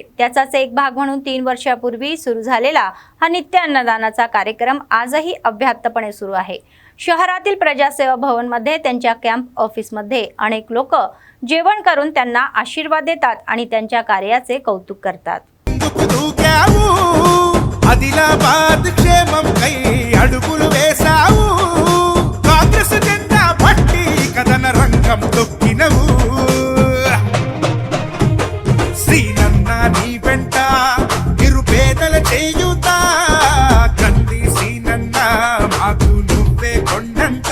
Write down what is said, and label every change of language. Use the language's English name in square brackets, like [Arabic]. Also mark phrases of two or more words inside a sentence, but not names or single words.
[Marathi] त्याचाच एक भाग म्हणून 3 वर्षापूर्वी सुरू झालेला हा नित्य अन्नदानाचा कार्यक्रम आजही अव्याहतपणे सुरू आहे. शहरातील प्रजासेवा भवन मध्ये त्यांच्या [English] camp office [Marathi] मध्ये अनेक लोक जेवण करून त्यांना आशीर्वाद देतात आणि त्यांच्या कार्याचे कौतुक करतात. [Telugu] ఆదిలాబాద్ క్షేమం కై అడుగులు వేసావు, కాంగ్రెస్ జెండా పట్టి కథన రంగం తొక్కినవు. శ్రీనన్న నీ వెంట నిరుపేదల చేయుతా, కంది శ్రీనన్న మాకు నువ్వే కొండంట.